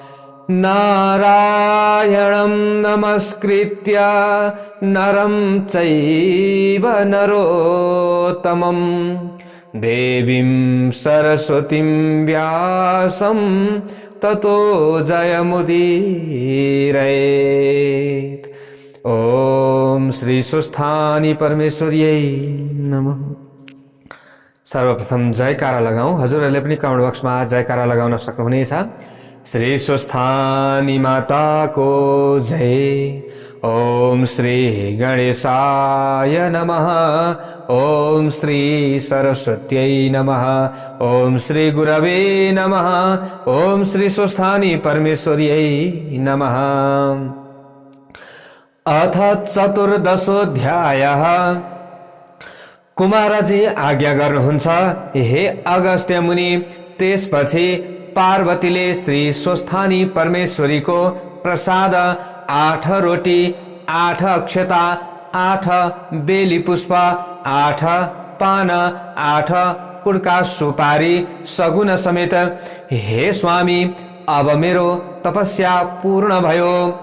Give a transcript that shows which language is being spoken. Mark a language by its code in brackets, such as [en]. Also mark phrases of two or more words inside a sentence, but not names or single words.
[sa] नारायणं नमस्कृत्य नरं चैव नरोत्तमं देवीं सरस्वतीं व्यासं ततो जयमुदीरयेत्। ओम श्री स्वस्थानी परमेश्वर्यै नमः। [ne] सर्वप्रथम जयकारा लगाऊं। हजुरहरूले पनि कमेन्ट बक्समा जयकारा लगाउन सक्नुहुनेछ। श्री स्वस्थानी माता को जय। [sa] ओम श्री गणेशाय नमः। ओम श्री सरस्वत्यै नमः। ओम श्री गुरवे नमः। ओम श्री स्वस्थानी परमेश्वर्यै नमः। अथ चतुर्दशोऽध्यायः। [ne] कुमारजी आज्ञा गर्नुहुन्छ, हे अगस्त्य मुनि। त्यसपछि पार्वतीले श्री स्वस्थानी परमेश्वरीको प्रसाद 8 रोटी 8 अक्षता 8 बेली पुष्प 8 पान 8 कुड्का सुपारी सगुन समेत, हे स्वामी अब मेरो तपस्या पूर्ण भयो।